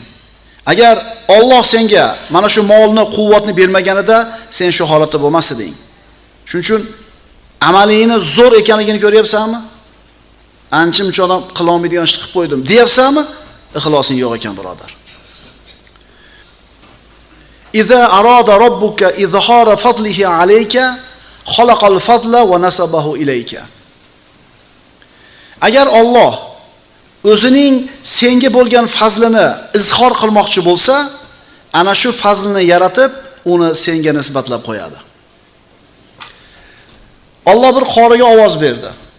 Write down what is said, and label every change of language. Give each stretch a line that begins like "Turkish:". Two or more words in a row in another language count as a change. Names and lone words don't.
Uzbek: Agar Alloh senga mana shu molni, quvvatni bermaganida sen shu holatda bo'lmasding. Shuning uchun amalingni zo'r ekanligini ko'ryapsanmi? Ancha-muncha odam qila olmaydigan ishni qilib qo'ydim, deyapsanmi? Ixlosing yo'q ekan, birodar.
Arabic: إذا أراد ربك إظهار فضله عليك خلق الفضل ونسبه إليك.
Uzbek: Agar Alloh o'zining senga bo'lgan fazlini izhor qilmoqchi bo'lsa, ana shu fazlni yaratib, uni senga nisbatlab qo'yadi. Alloh bir qoriga ovoz berdi.